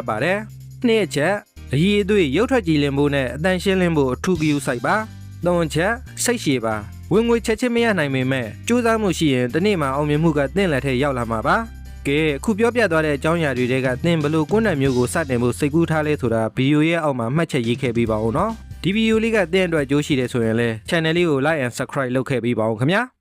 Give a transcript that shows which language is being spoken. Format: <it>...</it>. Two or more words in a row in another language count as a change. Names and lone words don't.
<my>ပါတယ်။၂ချက်အရည်အသွေးရုပ်ထွက်ကြည်လင်ဖို့နဲ့အတန်ရှင်းလင်းဖို့အထူးဂရုစိုက်ပါ။၃ချက်စိတ်ရှည်ပါဝင်ငွေချက်ချင်းမရနိုင်ပေမဲ့စူးစမ်းမှုရှိရင်ဒီနေ့မှာအောင်မြင်မှုကသင်လက်ထဲရောက်လာမှာပါကဲအခုပြောပြသွားတဲ့အကြောင်းအရာတွေကသင်ဘလို့ကွန်းတံမျိုးကိုစတင်ဖို့စိတ်ကူးထားလဲဆိုတာဗီဒီယိုရဲ့အောက်မှာမှတ်ချက်ရေးခဲ့ပေးပါဦးနော်ဒီဗီဒီယိုလေးကသင်အတွက်အကျိုးရှိတယ်ဆိုရင်လည်း channel လေးကို</my> <en>like and subscribe</en> <my>လုပ်ခဲ့ပေးပါဦးခင်ဗျာ</my>